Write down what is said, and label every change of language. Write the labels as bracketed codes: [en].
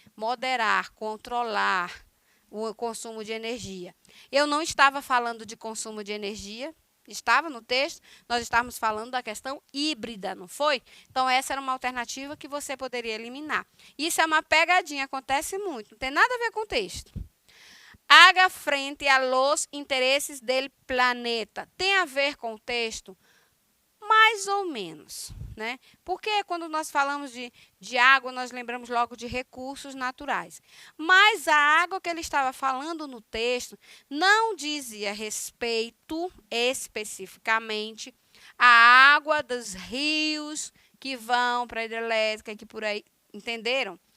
[pt] Moderar, controlar o consumo de energia. Eu não estava falando de consumo de energia, estava no texto, nós estávamos falando da questão híbrida, não foi? Então, essa era uma alternativa que você poderia eliminar. Isso é uma pegadinha, acontece muito, não tem nada a ver com o texto. [es] Haga frente a los intereses del planeta. [pt] Tem a ver com o texto? Mais ou menos, né? Porque quando nós falamos de água, nós lembramos logo de recursos naturais. Mas a água que ele estava falando no texto não dizia respeito especificamente à água dos rios que vão para a hidrelétrica e que por aí, entenderam?